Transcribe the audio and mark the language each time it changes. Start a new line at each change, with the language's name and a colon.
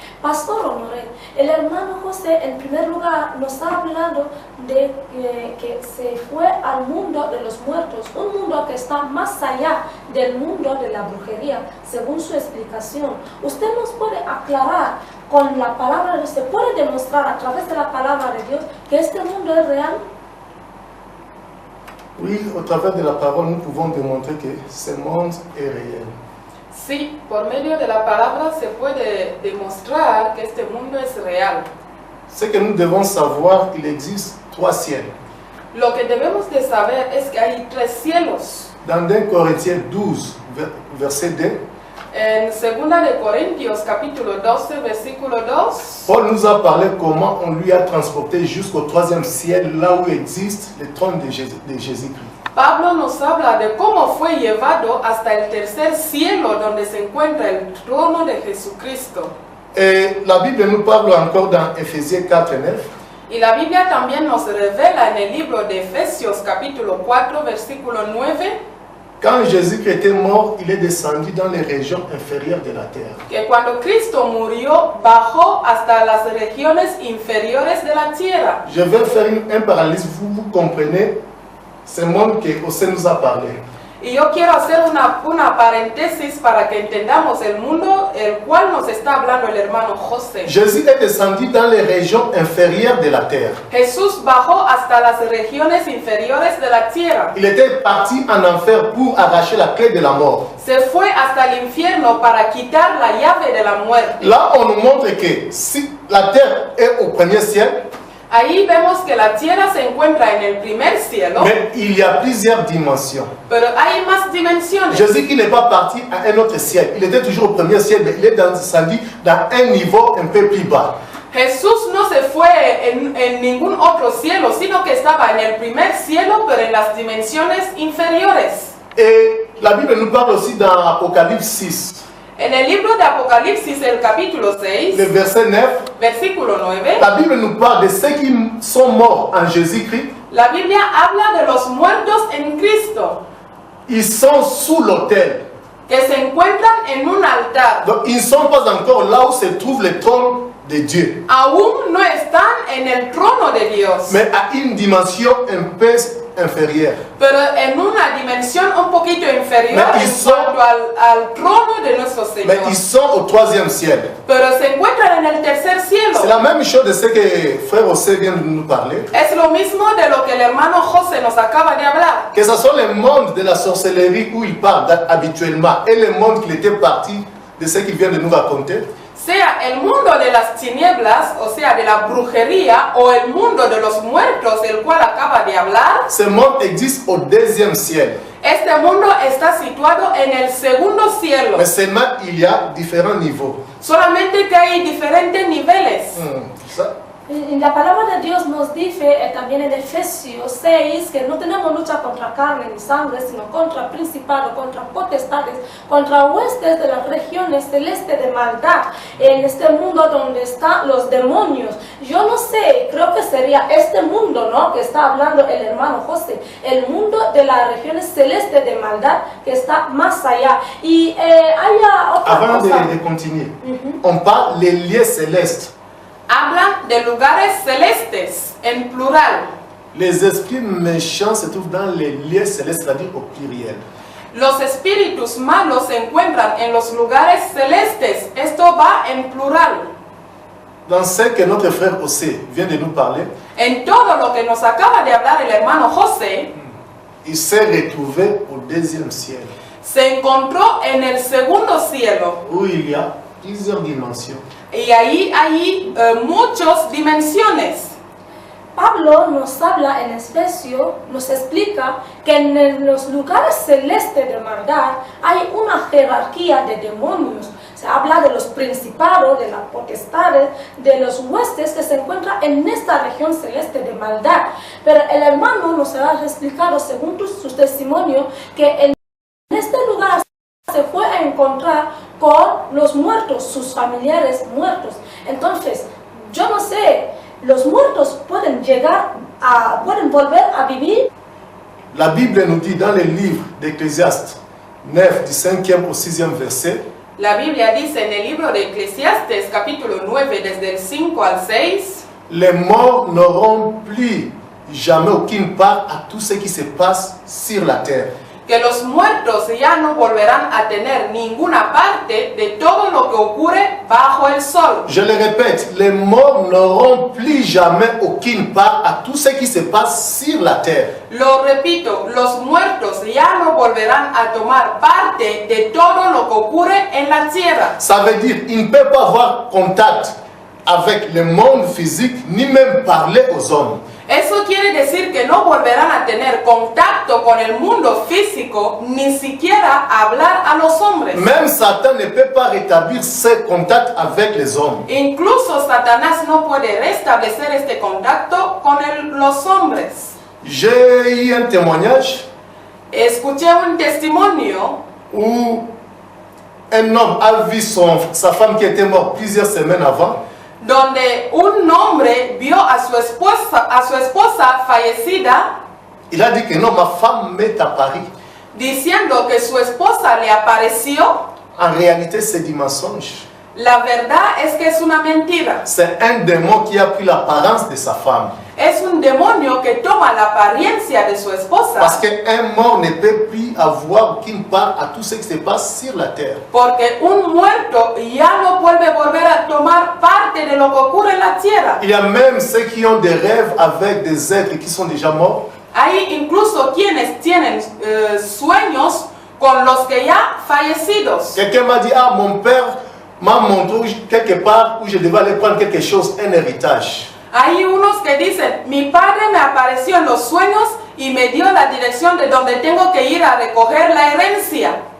Spanish: Pastor Honoré, el hermano José en primer lugar nos está hablando de que se fue al mundo de los muertos, un mundo que está más allá del mundo de la brujería, según su explicación. ¿Usted nos puede aclarar con la palabra de Dios, se puede demostrar a través de la palabra de Dios que este mundo es real?
French: Oui, au travers de la parole, nous pouvons démontrer que ce monde est réel.
Spanish: Sí, por medio de la palabra se puede demostrar que este mundo es real.
French: Ce que nous devons savoir, il existe 3 ciels.
Spanish: Lo que debemos de saber es que hay 3 cielos.
French: Dans 1 Corinthiens 12, verset 2,
Spanish: En 2 de Corintios capítulo 12 versículo 2,
French: Paul nous a parlé comment on lui a transporté jusqu'au 3e ciel, là où existe le trône de Jésus-Christ.
Spanish: Pablo nos habla de cómo fue llevado hasta el 3er cielo donde se encuentra el trono de Jesucristo.
French: Et la Bible nous parle encore dans Éphésiens 4 et 9.
Spanish: Y la Biblia también nos revela en el libro de Efesios capítulo 4 versículo 9
French: Quand Jésus-Christ était mort, il est descendu dans les régions inférieures de la terre.
Spanish: que cuando Cristo murió bajó hasta las regiones inferiores de la tierra.
French: Je vais faire un parallèle, vous comprenez ce monde que José nous a parlé.
Spanish: Y yo quiero hacer una paréntesis para que entendamos el mundo el cual nos está hablando el hermano José.
French: Jésus est descendu dans les régions inférieures de la terre.
Spanish: Jesús bajó hasta las regiones inferiores de la tierra.
French: Il était parti en enfer pour arracher la clé de la mort.
Spanish: Se fue hasta el infierno para quitar la llave de la muerte.
French: Là, on nous montre que si la terre est au premier ciel,
Spanish: Ahí vemos que la tierra se encuentra en el primer cielo,
French: mais il y a plusieurs dimensions.
Spanish: pero hay más dimensiones.
French: Jésus qui n'est pas parti à un autre ciel, il était toujours au premier ciel, mais il est descendu dans un niveau un peu plus bas.
Spanish: Jesús no se fue en ningún otro cielo, sino que estaba en el primer cielo, pero en las dimensiones inferiores.
French: Et la Bible nous parle aussi dans Apocalypse 6,
Spanish: En el libro de Apocalipsis, el capítulo 6,
French: le verset 9.
Spanish: versículo 9,
French: La Bible nous parle de ceux qui sont morts en Jésus-Christ.
Spanish: la Biblia habla de los muertos en Cristo,
French: Ils sont sous l'autel.
Spanish: que se encuentran en un altar.
French: Donc ils ne sont pas encore là où se trouve le trône de Dieu,
Spanish: Aún no están en el trono de Dios,
French: mais à une dimension un peu inférieure.
Spanish: pero en una dimensión un poquito inferior
French: Mais
Spanish: en
French: ils sont-
Spanish: cuanto al trono de nuestro
French: Mais
Spanish: Señor.
French: ils sont au troisième ciel.
Spanish: Pero se encuentran en el tercer cielo.
French: C'est la même chose de ce que frère José vient de nous parler.
Spanish: Es lo mismo de lo que el hermano José nos acaba de hablar.
French: Que ce soit le monde de la sorcellerie où il parle habituellement et le monde qu'il était parti de ce qu'il vient de nous raconter.
Spanish: Sea el mundo de las tinieblas, o sea, de la brujería, o el mundo de los muertos, el cual acaba de hablar,
French: Ce monde existe au deuxième ciel.
Spanish: este mundo está situado en el segundo cielo.
French: Mais seulement il y a différents niveaux.
Spanish: Solamente que hay diferentes niveles.
French: Ça,
Spanish: Y la palabra de Dios nos dice también en Efesios 6 que no tenemos lucha contra carne ni sangre, sino contra principados, contra potestades, contra huestes de las regiones celestes de maldad en este mundo donde están los demonios. Yo no sé, creo que sería este mundo, ¿no?, que está hablando el hermano José, el mundo de las regiones celestes de maldad que está más allá. Y hay otra
French: avant
Spanish: cosa.
French: de continuer, on parle des lieux célestes.
Spanish: Hablan de lugares celestes, en plural.
French: Les esprits méchants se trouvent dans les lieux célestes, c'est-à-dire au pluriel.
Spanish: Los espíritus malos se encuentran en los lugares celestes. Esto va en plural.
French: Dans ce que notre frère José vient de nous parler,
Spanish: En todo lo que nos acaba de hablar el hermano José,
French: il s'est retrouvé au deuxième ciel,
Spanish: se encontró en el segundo cielo.
French: où il y a plusieurs dimensions.
Spanish: Y ahí hay muchas dimensiones. Pablo nos habla en Efesios, nos explica que en los lugares celestes de maldad hay una jerarquía de demonios. Se habla de los principados, de las potestades, de los huestes que se encuentran en esta región celeste de maldad. Pero el hermano nos ha explicado, según su testimonio, que en este lugar se fue a encontrar con los muertos, sus familiares muertos. Entonces, yo no sé, los muertos pueden pueden volver a vivir.
French: La Bible nous dit dans le livre d'Ecclésiaste 9, du 5e au 6e verset,
Spanish: La Biblia dice en el libro de Eclesiastes capítulo 9 desde el 5 al 6,
French: les morts n'auront plus jamais aucune part à tout ce qui se passe sur la terre.
Spanish: que los muertos ya no volverán a tener ninguna parte de todo lo que ocurre bajo el sol.
French: Je le répète, les morts n'auront plus jamais aucune part à tout ce qui se passe sur la terre.
Spanish: Lo repito, los muertos ya no volverán a tomar parte de todo lo que ocurre en la tierra.
French: Ça veut dire qu'ils ne peuvent pas avoir contact avec le monde physique, ni même parler aux hommes.
Spanish: Eso quiere decir que no volverán a tener contacto con el mundo físico, ni siquiera hablar a los hombres.
French: Même Satan ne peut pas rétablir ses contacts avec les hommes.
Spanish: Incluso Satanás no puede restablecer este contacto con los hombres.
French: J'ai eu un témoignage
Spanish: Escuché un testimonio
French: où un homme a vu sa femme qui était morte plusieurs semaines avant.
Spanish: donde un hombre vio a su esposa fallecida,
French: Il a dit que non, ma femme m'est apparue.
Spanish: diciendo que su esposa le apareció.
French: En réalité, c'est du mensonge.
Spanish: La verdad es que es una mentira.
French: C'est un démon qui a pris l'apparence de sa femme.
Spanish: Es un demonio que toma la apariencia de su esposa.
French: Parce qu'un mort ne peut plus avoir aucune part à tout ce qui se passe sur la terre.
Spanish: Porque un muerto ya no puede volver a tomar parte de lo que ocurre en la tierra.
French: Il y a même ceux qui ont des rêves avec des êtres qui sont déjà morts.
Spanish: Hay incluso quienes tienen sueños con los que ya fallecidos.
French: Quelqu'un m'a dit, ah, mon père m'a montré quelque part où je devais aller prendre quelque chose, un héritage.
Spanish: Hay unos que dicen, mi padre me apareció en los sueños y me dio la dirección de donde tengo que ir a recoger la herencia.